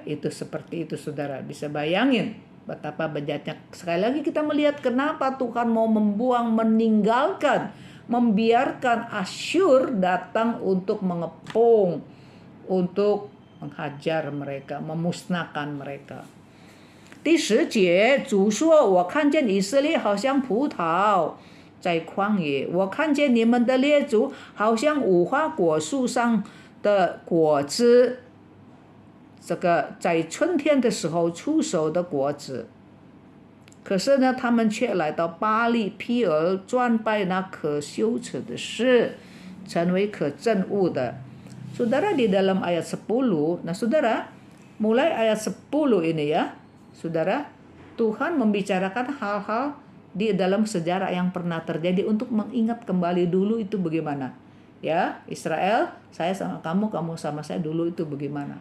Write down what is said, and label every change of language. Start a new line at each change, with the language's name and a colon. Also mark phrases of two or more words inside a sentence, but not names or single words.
Indonesian: Itu seperti itu saudara. Bisa bayangin betapa bejatnya. Sekali lagi kita melihat kenapa Tuhan mau meninggalkan, membiarkan Asyur datang untuk mengepung, untuk menghajar mereka, memusnahkan mereka.
Chinese: 第10节，主说：“我看见以色列好像葡萄在旷野，我看见你们的列祖好像无花果树上的果子，这个在春天的时候出熟的果子。可是呢，他们却来到巴力毗尔，专拜那可羞耻的事，成为可憎恶的。”
Indonesian: Saudara, di dalam ayat 10, nah saudara, mulai ayat 10 ini ya, saudara, Tuhan membicarakan hal-hal di dalam sejarah yang pernah terjadi untuk mengingat kembali dulu itu bagaimana. Ya, Israel, saya sama kamu, kamu sama saya dulu itu bagaimana.